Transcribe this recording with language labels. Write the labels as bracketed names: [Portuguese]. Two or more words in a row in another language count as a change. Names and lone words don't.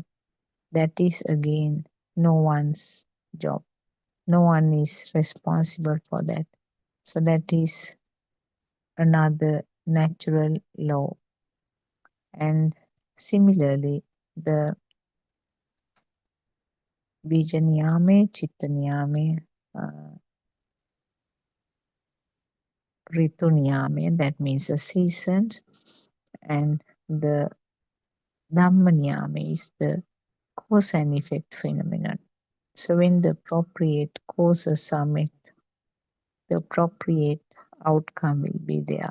[English] That is again no one's job. No one is responsible for that. So, that is another natural law. And similarly, the [Pali] bija niyame, chitta niyame, ritu niyame, [English] that means the seasons, and the [Pali] dhamma niyame [English] is the cause and effect phenomenon. So when the appropriate causes are met, the appropriate outcome will be there.